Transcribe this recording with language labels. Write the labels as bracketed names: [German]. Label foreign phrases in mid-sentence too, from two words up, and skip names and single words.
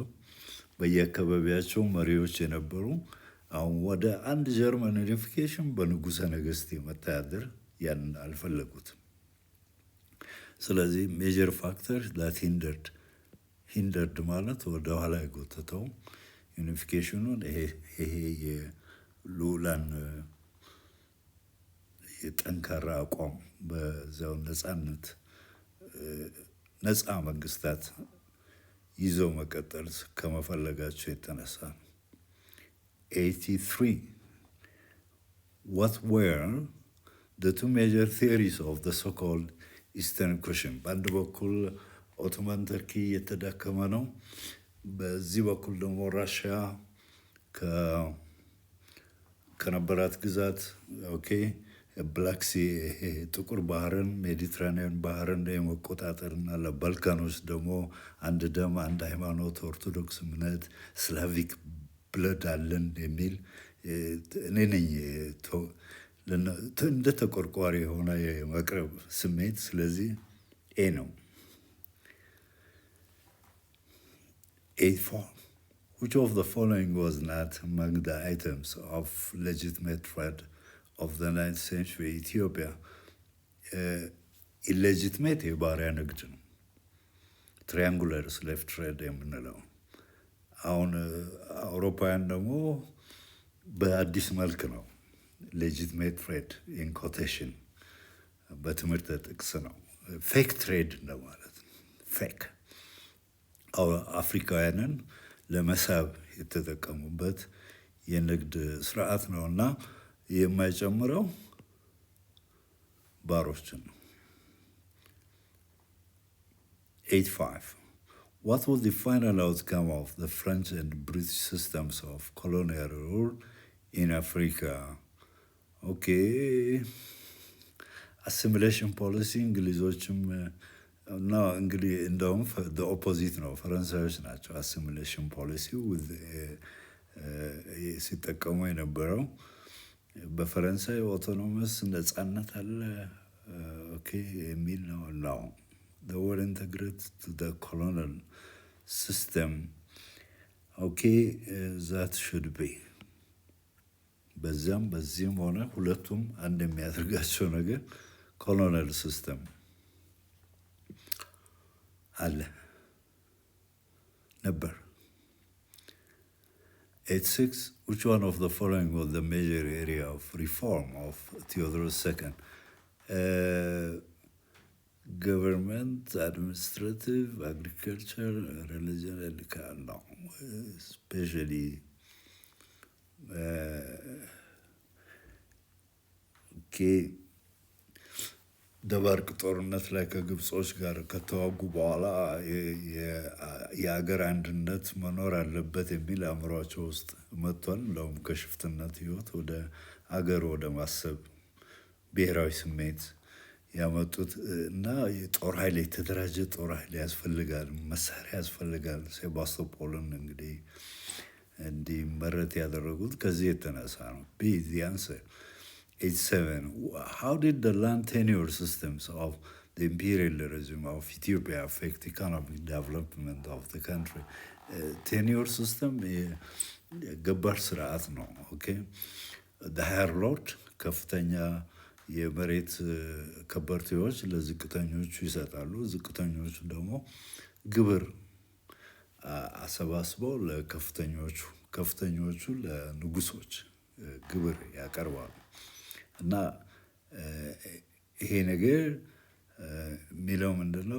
[Amharic] በየአካባቢያቸው መሪዎች የነበሩ አሁን ወደ አንድ ጀርመን ዩኒፊኬሽን በንጉሠ ነገሥት የመተዳደር ያንን አልፈለጉትም። ስለዚህ [English] major factor that hindered [Amharic] ማለት ወደ ኋላ የጎተተው ዩኒፊኬሽኑን ይሄ የልዑላን የጠንካራ አቋም በዛው ነፃነት ነፃ መንግስታት ይዘው መቀጠል ከመፈለጋቸው የተነሳ ነው። [English] 83 What were the two major theories of the so-called Eastern Question? [Amharic] በአንድ በኩል ኦቶማን ተርኪ የተዳከመ ነው፣ በዚህ በኩል ደግሞ ራሽያ ከነበራት ግዛት ብላክሲ ጥቁር ባህርን ሜዲትራኒያን ባህርን የመቆጣጠርና ለባልካኖች ደግሞ አንድ ደም አንድ ሃይማኖት ኦርቶዶክስ እምነት [English] Slavic blood [Amharic] አለን የሚል እኔ ነኝ እንደ ተቆርቋሪ የሆነ የመቅረብ ስሜት። ስለዚህ ኤ ነው። [English] 84 Which of the following was not among the items of legitimate trade of the 9th century Ethiopia? [Amharic] ኢሌጂትሜት የባሪያ ንግድ ነው። [English] triangular slave trade [Amharic] የምንለው አሁን አውሮፓውያን ደግሞ በአዲስ መልክ ነው። [English] legitimate trade in quotation [Amharic] በትምህርት ጥቅስ ነው። [English] fake trade [Amharic] እንደማለት ነው። ፌክ አፍሪካውያንን ለመሳብ የተጠቀሙበት የንግድ ስርዓት ነው እና የማይጨምረው ባሮችን ነው። [English] 85 What was the final outcome of the French and British systems of colonial rule in Africa? assimilation policy [Amharic] እንግሊዞችም እና እንግዲህ እንደውም ኦፖዚት ነው፣ ፈረንሳዮች ናቸው [English] assimilation policy [Amharic] ሲጠቀሙ የነበረው። በፈረንሳይ ኦቶኖመስ ነጻነት አለ ኦኬ የሚል ነው ነው [English] the word integrate to the colonial system okay that should be [Amharic] በዚህም ሆነ ሁለቱም አንድ የሚያደርጋቸው ነገር [English] colonial system [Amharic] አለ ነበር። [English] 86 which one of the following was the major area of reform of Theodorus II? Government, administrative, agriculture, religion, and no, especially [Amharic] ደባርቅ ጦርነት ላይ ከግብጾች ጋር ከተዋጉ በኋላ የአገር አንድነት መኖር አለበት የሚል አእምሯቸው ውስጥ መጥቷል። እንደውም ከሽፍትነት ህይወት ወደ አገር ወደ ማሰብ ብሔራዊ ስሜት ያመጡት እና የጦር ኃይል የተደራጀ ጦር ኃይል ያስፈልጋል፣ መሳሪያ ያስፈልጋል። ሴባስቶፖልን እንግዲህ እንዲመረት ያደረጉት ከዚህ የተነሳ ነው። ቢ [English] the answer 87 how did the land tenure systems of the imperialism of Ethiopia affect economic development of the country? Tenure system [Amharic] ገባር ስርዓት ነው። ኦኬ [English] the higher lord [Amharic] ከፍተኛ የመሬት ከበርቴዎች ለዝቅተኞቹ ይሰጣሉ። ዝቅተኞቹ ደግሞ ግብር አሰባስበው ከፍተኞቹ ለንጉሶች ግብር ያቀርባሉ። እና ይሄ ነገር የሚለው ምንድነው?